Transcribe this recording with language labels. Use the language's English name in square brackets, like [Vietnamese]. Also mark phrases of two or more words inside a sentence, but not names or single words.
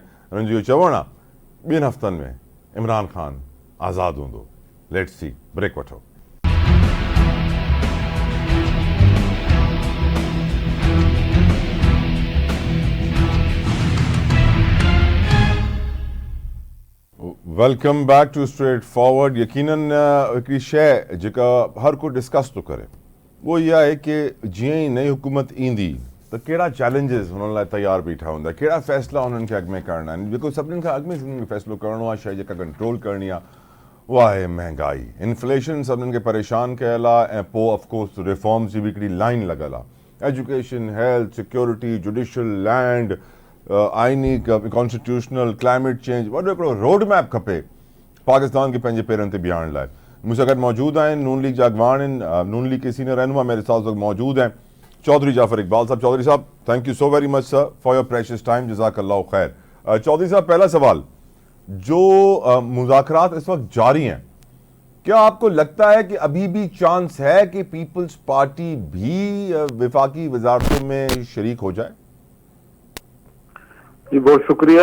[Sindhi] रंजीव चवणा बिन हफ्तन में इमरान खान आज़ाद हूंदो। [English] let's see, [Sindhi] ब्रेक वठो। [English] Welcome back to Straight Forward. [Sindhi] यकीनन हिकिड़ी शइ जेका हर को डिस्कस तो करे, वो इहा आहे कि जीअं ई नई हुकूमत ईंदी त कहिड़ा चैलेंजिस हुननि लाइ तयारु बीठा हूंदा, कहिड़ा फ़ैसिला हुननि खे अॻु में करणा आहिनि। जेको सभिनीनि खां अॻु में हुननि खे फ़ैसिलो करिणो आहे, शइ जेका कंट्रोल करणी आहे, उहा आहे महांगाई। इन्फ्लेशन सभिनीनि खे परेशान कयल आहे, ऐं पोइ ऑफकोर्स रिफॉर्म्स जी बि हिकिड़ी लाइन लॻल आहे। एजुकेशन, हेल्थ, सिक्योरिटी, जुडिशियल, लैंड, आइनी, कॉन्स्टिट्यूशनल, [English] climate change, [Sindhi] वॾो हिकिड़ो [English] road map [Sindhi] खपे पाकिस्तान खे पंहिंजे पेरनि ते बीहारण लाइ। मुंहिंसां गॾु मौजूदु आहिनि नून लीग जा अॻवान आहिनि, [Urdu] نون لیگ کے سینیئر رہنما میرے ساتھ موجود ہیں چوہدری جعفر اقبال صاحب. चौधरी साहब, [English] Thank you so very much sir for your precious time, [Arabic] جزاك الله خير. [Urdu] چوہدری صاحب، پہلا سوال، جو مذاکرات اس وقت جاری ہیں، کیا آپ کو لگتا ہے کہ ابھی بھی چانس ہے کہ پیپلز پارٹی بھی وفاقی وزارتوں میں شریک ہو جائے? جی بہت شکریہ.